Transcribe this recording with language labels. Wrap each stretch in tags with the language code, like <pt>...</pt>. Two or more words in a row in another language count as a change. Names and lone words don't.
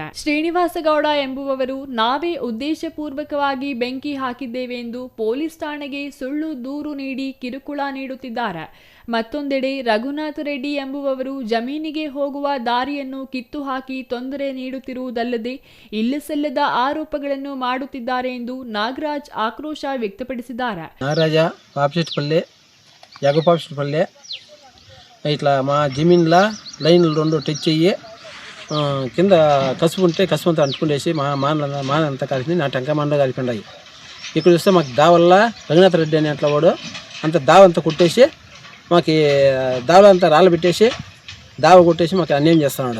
<kn>ಶ್ರೀನಿವಾಸಗೌಡ ಎಂಬುವವರು ನಾವೇ ಉದ್ದೇಶಪೂರ್ವಕವಾಗಿ ಬೆಂಕಿ ಹಾಕಿದ್ದೇವೆ ಎಂದು ಪೊಲೀಸ್ ಠಾಣೆಗೆ ಸುಳ್ಳು ದೂರು ನೀಡಿ ಕಿರುಕುಳ ನೀಡುತ್ತಿದ್ದಾರೆ. ಮತ್ತೊಂದೆಡೆ ರಘುನಾಥ ರೆಡ್ಡಿ ಎಂಬುವವರು ಜಮೀನಿಗೆ ಹೋಗುವ ದಾರಿಯನ್ನು ಕಿತ್ತು ಹಾಕಿ ತೊಂದರೆ ನೀಡುತ್ತಿರುವುದಲ್ಲದೆ ಇಲ್ಲಸಲ್ಲದ ಆರೋಪಗಳನ್ನು ಮಾಡುತ್ತಿದ್ದಾರೆ ಎಂದು ನಾಗರಾಜ್ ಆಕ್ರೋಶ వ్యక్తపడిಸಿದ್ದಾರೆ.</kn> <te>నాగరాజ పాపిశెట్టిపల్లి యగపాపిశెట్టిపల్లి ఇట్లా మా జమీన్లో లైన్లు రెండు టచ్ అయ్యి కింద కసుపు ఉంటే కసుపు అంతా అంటుకునేసి మానంతా కలిసి నా టెంకాయ మండ కలిపినాయి. ఇక్కడ చూస్తే మాకు దావల్ల రఘునాథ రెడ్డి అనే అట్లా వాడు అంత దావ అంతా కొట్టేసి మాకు దావలో అంతా రాళ్ళు పెట్టేసి దావ కొట్టేసి మాకు అన్యాయం చేస్తున్నాడు.</te>